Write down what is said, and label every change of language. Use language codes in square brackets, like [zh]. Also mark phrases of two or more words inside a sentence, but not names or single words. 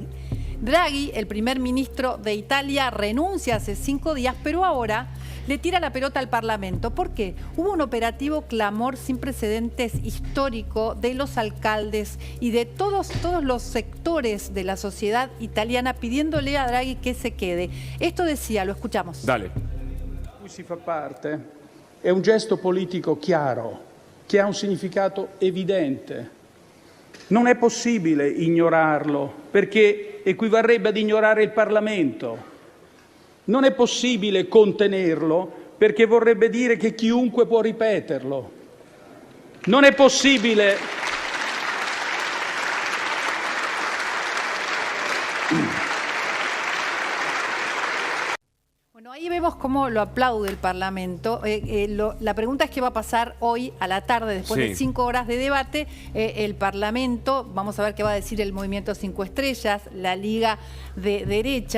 [es] Draghi, el primer ministro de Italia, renuncia hace 5 días, pero ahora le tira la pelota al Parlamento. ¿Por qué? Hubo un operativo clamor sin precedentes histórico de los alcaldes y de todos los sectores de la sociedad italiana pidiéndole a Draghi que se quede. Esto decía, lo escuchamos. Dale. [it] Cui si fa parte è un gesto politico chiaro che ha un significato evidente. Non è possibile ignorarlo, perché equivarrebbe ad ignorare il Parlamento. Non è possibile contenerlo, perché vorrebbe dire che chiunque può ripeterlo. Non è possibile. [es] Bueno, ahí vemos cómo lo aplaude el Parlamento. La pregunta es qué va a pasar hoy a la tarde, después de 5 horas de debate. El Parlamento, vamos a ver qué va a decir el Movimiento 5 Estrellas, la Liga de Derecha.